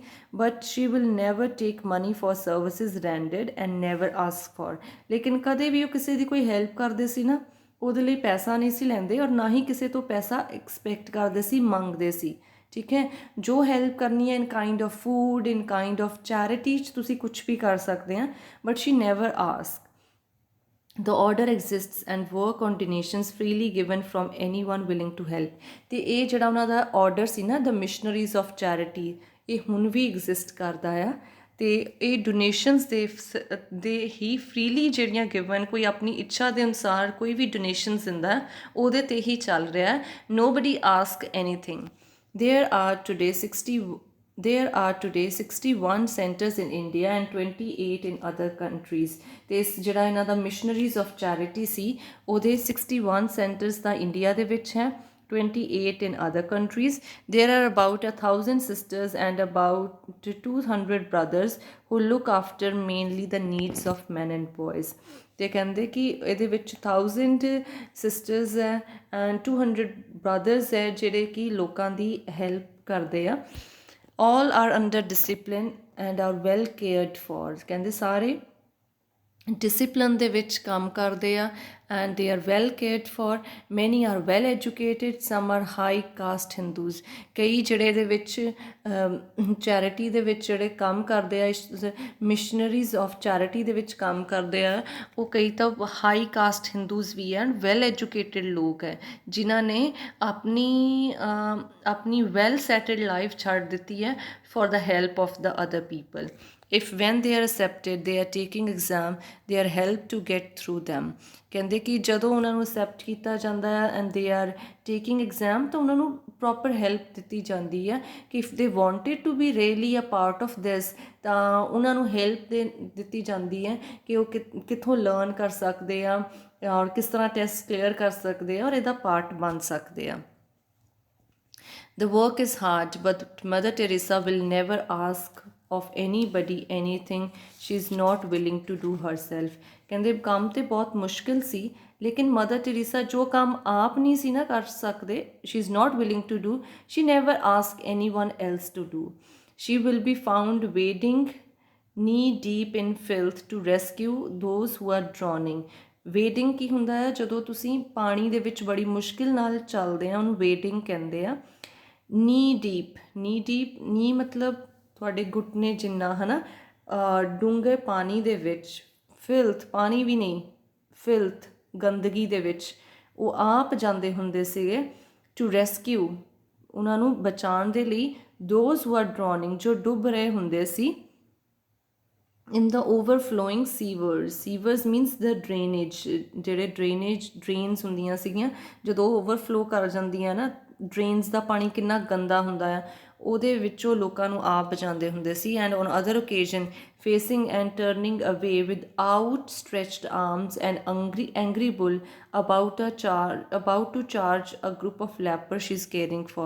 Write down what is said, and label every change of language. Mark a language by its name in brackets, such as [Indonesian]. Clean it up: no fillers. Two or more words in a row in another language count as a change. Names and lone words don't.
[English] But she will never take money for services rendered and never ask for, [Punjabi] ਲੇਕਿਨ ਕਦੇ ਵੀ ਉਹ ਕਿਸੇ ਦੀ ਕੋਈ ਹੈਲਪ ਕਰਦੇ ਸੀ ਨਾ, ਉਹਦੇ ਲਈ ਪੈਸਾ ਨਹੀਂ ਸੀ ਲੈਂਦੇ ਔਰ ਨਾ ਹੀ ਕਿਸੇ ਤੋਂ ਪੈਸਾ ਐਕਸਪੈਕਟ ਕਰਦੇ ਸੀ, ਮੰਗਦੇ ਸੀ। ਠੀਕ ਹੈ, ਜੋ ਹੈਲਪ ਕਰਨੀ ਹੈ [English] in kind of food, in kind of charity [Punjabi] 'ਚ ਤੁਸੀਂ ਕੁਛ ਵੀ ਕਰ ਸਕਦੇ ਆ, [English] but she never ask. The order exists and work on donations freely given from anyone willing to help. [Punjabi] ਤੇ ਇਹ ਜਿਹੜਾ ਉਹਨਾਂ ਦਾ ਆਰਡਰ ਸੀ ਨਾ, ਦ ਮਿਸ਼ਨਰੀਜ਼ ਆਫ ਚੈਰਿਟੀ, ਇਹ ਹੁਣ ਵੀ ਐਗਜ਼ਿਸਟ ਕਰਦਾ ਆ। ਅਤੇ ਇਹ ਡੋਨੇਸ਼ਨਸ ਦੇ ਹੀ ਫਰੀਲੀ ਜਿਹੜੀਆਂ ਗਿਵਨ, ਕੋਈ ਆਪਣੀ ਇੱਛਾ ਦੇ ਅਨੁਸਾਰ ਕੋਈ ਵੀ ਡੋਨੇਸ਼ਨਸ ਦਿੰਦਾ ਉਹਦੇ 'ਤੇ ਹੀ ਚੱਲ ਰਿਹਾ। [English] Nobody ask anything. There are today 61 centers in India and 28 in other countries. [Punjabi] ਤੇ ਜਿਹੜਾ ਇਹਨਾਂ ਦਾ ਮਿਸ਼ਨਰੀਜ਼ ਆਫ ਚੈਰਿਟੀ ਸੀ ਉਹਦੇ 61 centers ਤਾਂ ਇੰਡੀਆ ਦੇ ਵਿੱਚ ਹੈ, 28 [English] in other countries. There are about 1,000 sisters and about 200 brothers who look after mainly the needs of men and boys. [Punjabi] ਤੇ ਕਹਿੰਦੇ ਕਿ ਇਹਦੇ ਵਿੱਚ 1000 ਸਿਸਟਰਸ ਹੈ ਐਂਡ 200 ਬ੍ਰਦਰਸ ਹੈ ਜਿਹੜੇ ਕਿ ਲੋਕਾਂ ਦੀ ਹੈਲਪ ਕਰਦੇ ਆ। [English] all are under discipline and are well cared for. [Punjabi] ਕਹਿੰਦੇ ਸਾਰੇ ਡਿਸਿਪਲਨ ਦੇ ਵਿੱਚ ਕੰਮ ਕਰਦੇ ਆ [English] and they are well cared for. Many are well educated, some are high caste Hindus. [Punjabi] ਕਈ ਜਿਹੜੇ ਇਹਦੇ ਵਿੱਚ ਚੈਰਿਟੀ ਦੇ ਵਿੱਚ ਜਿਹੜੇ ਕੰਮ ਕਰਦੇ ਆ, ਇਸ ਮਿਸ਼ਨਰੀਜ਼ ਆਫ ਚੈਰਿਟੀ ਦੇ ਵਿੱਚ ਕੰਮ ਕਰਦੇ ਆ, ਉਹ ਕਈ ਤਾਂ [English] high caste Hindus [Punjabi] ਵੀ ਹਨ, [English] well educated [Punjabi] ਲੋਕ ਹੈ ਜਿਨ੍ਹਾਂ ਨੇ ਆਪਣੀ [English] well settled life [Punjabi] ਛੱਡ ਦਿੱਤੀ ਹੈ [English] for the help of the other people. If when they are accepted they are taking exam, they are helped to get through them. [Punjabi] ਕਹਿੰਦੇ ਕਿ ਜਦੋਂ ਉਹਨਾਂ ਨੂੰ accept ਕੀਤਾ ਜਾਂਦਾ ਹੈ [English] and they are taking exam [Punjabi] ਤਾਂ ਉਹਨਾਂ ਨੂੰ [English] proper help [Punjabi] ਦਿੱਤੀ ਜਾਂਦੀ ਹੈ ਕਿ [English] if they wanted to be really a part of this [Punjabi] ਤਾਂ ਉਹਨਾਂ ਨੂੰ help ਦਿੱਤੀ ਜਾਂਦੀ ਹੈ ਕਿ ਉਹ ਕਿੱਥੋਂ learn ਕਰ ਸਕਦੇ ਆ ਔਰ ਕਿਸ ਤਰ੍ਹਾਂ [English] test clear [Punjabi] ਕਰ ਸਕਦੇ ਆ ਔਰ ਇਹਦਾ ਪਾਰਟ ਬਣ ਸਕਦੇ ਆ। [English] The work is hard, but Mother Teresa will never ask of anybody anything she is not willing to do herself. [Punjabi] ਕਹਿੰਦੇ ਕੰਮ ਤੇ ਬਹੁਤ ਮੁਸ਼ਕਿਲ ਸੀ, ਲੇਕਿਨ ਮਦਰ ਟੈਰੇਸਾ ਜੋ ਕੰਮ ਆਪ ਨਹੀਂ ਸੀ ਨਾ ਕਰ ਸਕਦੇ, [English] she is not willing to do, she never ask anyone else to do. She will be found wading knee deep in filth to rescue those who are drowning. [Punjabi] ਵੇਡਿੰਗ ਕੀ ਹੁੰਦਾ ਹੈ? ਜਦੋਂ ਤੁਸੀਂ ਪਾਣੀ ਦੇ ਵਿੱਚ ਬੜੀ ਮੁਸ਼ਕਿਲ ਨਾਲ ਚੱਲਦੇ ਆ, ਉਹਨੂੰ ਵੇਡਿੰਗ ਕਹਿੰਦੇ ਆ। [English] knee deep [Punjabi] ਨੀ ਮਤਲਬ ਤੁਹਾਡੇ ਘੁਟਨੇ ਜਿੰਨਾ, ਹੈ ਨਾ, ਡੂੰਘੇ ਪਾਣੀ ਦੇ ਵਿੱਚ, ਫਿਲਥ ਪਾਣੀ ਵੀ ਨਹੀਂ, ਫਿਲਥ ਗੰਦਗੀ ਦੇ ਵਿੱਚ ਉਹ ਆਪ ਜਾਂਦੇ ਹੁੰਦੇ ਸੀਗੇ [English] to rescue, [Punjabi] ਉਹਨਾਂ ਨੂੰ ਬਚਾਉਣ ਦੇ ਲਈ, [English] those who are drowning, [Punjabi] ਜੋ ਡੁੱਬ ਰਹੇ ਹੁੰਦੇ ਸੀ, [English] in the overflowing sewers means the drainage, [Punjabi] ਜਿਹੜੇ ਡਰੇਨਸ ਹੁੰਦੀਆਂ ਸੀਗੀਆਂ ਜਦੋਂ ਓਵਰਫਲੋ ਕਰ ਜਾਂਦੀਆਂ ਨਾ, ਡਰੇਨਸ ਦਾ ਪਾਣੀ ਕਿੰਨਾ ਗੰਦਾ ਹੁੰਦਾ ਆ, ਉਹਦੇ ਵਿੱਚੋਂ ਲੋਕਾਂ ਨੂੰ ਆਪ ਬਚਾਉਂਦੇ ਹੁੰਦੇ ਸੀ। [English] And on other occasion facing and turning away with outstretched arms and angry bull about to charge a group of leper she is caring for.